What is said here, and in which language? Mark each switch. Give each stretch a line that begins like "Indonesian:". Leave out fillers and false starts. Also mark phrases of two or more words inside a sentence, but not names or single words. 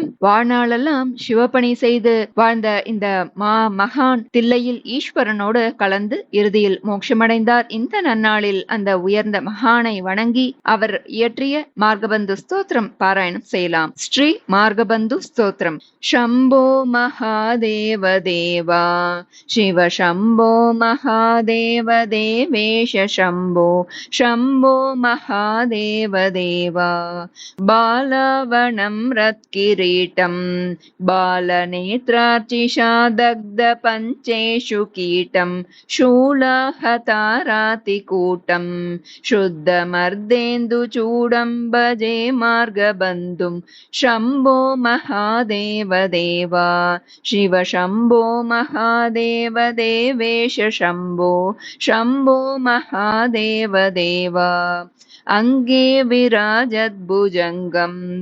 Tamil: வாழ்நாளெல்லாம் சிவபணி செய்து வாழ்ந்த இந்த மகான் தில்லையில் ஈஸ்வரனோடு கலந்து இறுதியில் மோட்சமடைந்தார். இந்த நன்னாளில் அந்த உயர்ந்த மகானை வணங்கி அவர் இயற்றிய மார்கபந்து ஸ்தோத்திரம் பாராயணம் செய்யலாம். ஸ்ரீ மார்கபந்து ஸ்தோத்திரம்.
Sanskrit: शम्भो महादेव देवा शिव शम्भो महादेव देवेश शम्भो शम्भो महादेव देवा बालवनं रत्किरीटं बालनेत्रार्चिषा दग्ध पञ्चेषु कीटं शूलहतारातिकूटं शुद्धमर्देन्दुचूडं भजे मार्गबन्धुं शम्भो महादेव देवा शिव शम्भो महादेव देवेश शम्भो शम्भो महादेव देवा अंगे विराजद्भुजङ्गम्